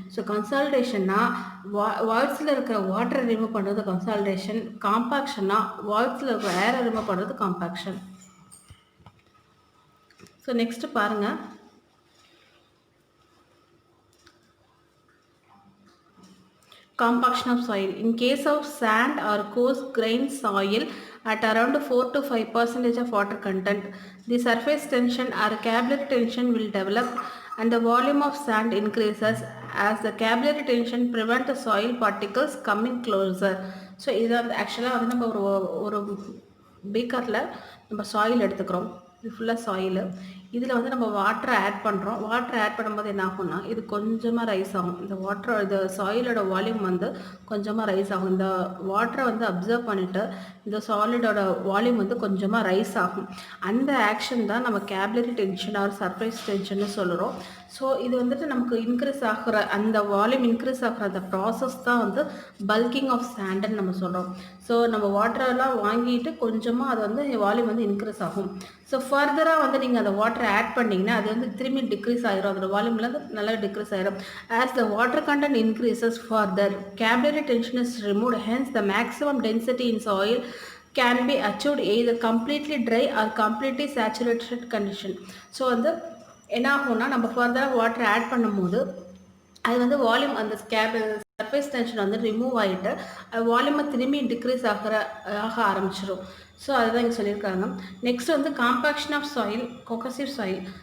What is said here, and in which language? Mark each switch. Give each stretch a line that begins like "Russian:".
Tamil: So கன்சால்டேஷன்னா வாய்ட்ஸில் இருக்கிற வாட்டரை remove பண்ணுறது கன்சால்டேஷன். காம்பாக்ஷன்னா வாய்ட்ஸில் இருக்கிற ஏரை ரிமூவ் பண்ணுறது காம்பாக்ஷன்.
English: so next
Tamil: பாருங்கள்,
English: compaction of soil. In case of sand or coarse grained soil at around 4 to 5% of water content, the surface tension or capillary tension will develop and the volume of sand increases as the capillary tension prevent the soil particles coming closer.
Tamil: So இதை வந்து ஆக்சுவலாக வந்து நம்ம ஒரு பீக்கரில் நம்ம soil எடுத்துக்கிறோம். இது ஃபுல்லாக சாயிலு. இதில் வந்து நம்ம வாட்டரை ஆட் பண்ணுறோம். வாட்டரை ஆட் பண்ணும்போது என்ன ஆகும்னா இது கொஞ்சமாக ரைஸ் ஆகும். இந்த வாட்டர் இந்த சாயிலோட வால்யூம் வந்து கொஞ்சமாக ரைஸ் ஆகும். இந்த வாட்டரை வந்து அப்சர்வ் பண்ணிவிட்டு இந்த சாலிடோட வால்யூம் வந்து கொஞ்சமாக ரைஸ் ஆகும். அந்த ஆக்ஷன் தான் நம்ம கேபிலரி டென்ஷன் ஆர் சர்ஃபேஸ் டென்ஷன்னு சொல்கிறோம். ஸோ இது வந்துட்டு நமக்கு இன்க்ரீஸ் ஆகிற அந்த வால்யூம் இன்க்ரீஸ் ஆகிற அந்த ப்ராசஸ் தான் வந்து பல்கிங் ஆஃப் சாண்டுன்னு நம்ம சொல்கிறோம். ஸோ நம்ம வாட்டரெல்லாம் வாங்கிட்டு கொஞ்சமாக அது வந்து வால்யூம் வந்து இன்க்ரீஸ் ஆகும். ஸோ ஃபர்தராக வந்து நீங்கள் அந்த வாட்டரை ஆட் பண்ணிங்கன்னா அது வந்து திரும்பி டிக்ரீஸ் ஆகிரும். அதோட வால்யூமில் நல்லா டிக்ரீஸ் ஆகிரும்.
English: As the water content increases further capillary tension is removed, hence the maximum density in soil can be achieved either completely dry or completely saturated condition.
Tamil: So வந்து என்ன ஆகும்னா நம்ம ஃபர்தராக வாட்டர் ஆட் பண்ணும்போது அது வந்து வால்யூம் அந்த சர்ஃபேஸ் டென்ஷன் வந்து ரிமூவ் ஆகிட்டு அது வால்யூமை திரும்பி டிக்ரீஸ் ஆக ஆரம்பிச்சிடும். ஸோ அதுதான் இங்கே சொல்லியிருக்காங்க. நெக்ஸ்ட் வந்து காம்பாக்ஷன் ஆஃப் சாயில், கொகசிவ் சாயில்.